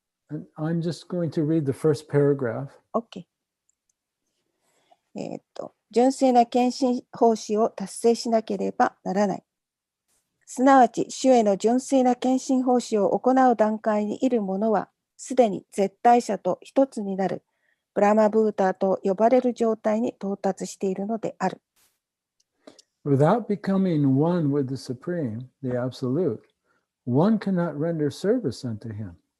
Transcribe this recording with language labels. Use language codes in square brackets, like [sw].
[en] And I'm just going to read the first paragraph. OK。 [ja] 純粋な献身奉仕を達成しなければならない。すなわち、主への純粋な献身奉仕を行う段階にいる者は、すでに絶対者と一つになるブラマブーターと呼ばれる状態に到達しているのである。 [en] Without becoming one with the Supreme, the Absolute, one cannot render service unto him.